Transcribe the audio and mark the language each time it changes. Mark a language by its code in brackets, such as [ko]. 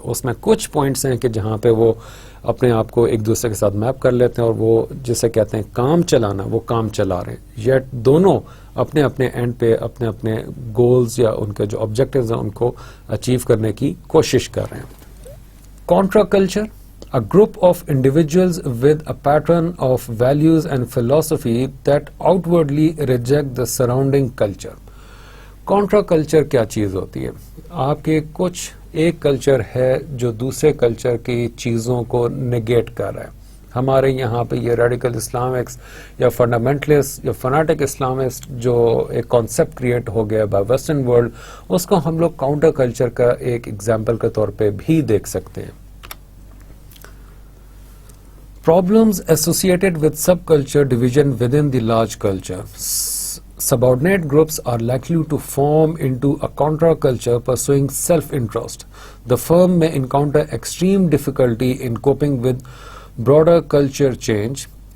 [ur] اس میں کچھ پوائنٹس ہیں کہ جہاں پہ وہ اپنے آپ کو ایک دوسرے کے ساتھ میپ کر لیتے ہیں اور وہ جسے کہتے ہیں کام چلانا، وہ کام چلا رہے ہیں، یٹ دونوں اپنے اپنے اینڈ پہ اپنے اپنے گولز یا ان کے جو آبجیکٹیوز ہیں ان کو اچیو کرنے کی کوشش کر رہے ہیں. [en] Contra culture, a group of individuals with a pattern of values and philosophy that outwardly reject the surrounding culture. [ur] Contra culture کیا چیز ہوتی ہے؟ آپ کے کچھ ایک کلچر ہے جو دوسرے کلچر کی چیزوں کو نگیٹ کر رہا ہے. ہمارے یہاں پہ یہ ریڈیکل اسلامکس یا فنڈامنٹلسٹ یا فناٹک اسلامسٹ جو ایک کانسیپٹ کریٹ ہو گیا بائی ویسٹرن ورلڈ، اس کو ہم لوگ کاؤنٹر کلچر کا ایک ایگزامپل کے طور پہ بھی دیکھ سکتے ہیں. [en] Problems associated with subculture division within the large culture. Subordinate groups are likely to form into a contra-culture pursuing self-interest. The firm may encounter extreme difficulty in coping with broader culture change.